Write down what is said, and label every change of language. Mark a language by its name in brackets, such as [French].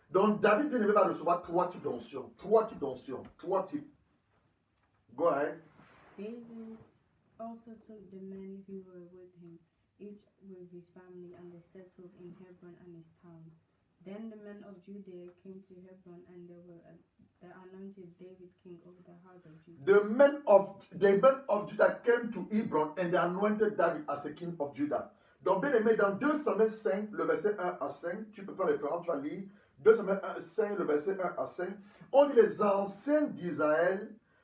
[French] Donc David bien-aimé va recevoir 3 types d'onction. [English] 3 types. Go ahead. David also took the men who were with him, each with his family, and they settled in Hebron and its towns. Then the men of Judah came to Hebron, and they anointed David king over the house of Judah. The men of Judah came to Hebron, and they anointed David as the king of Judah. [French] Donc, bien aimé, dans 2 Samuel 5, le verset 1 à 5, tu peux prendre référence, tu vas lire 2 Samuel 5, le verset 1 à 5, on dit les anciens d'Israël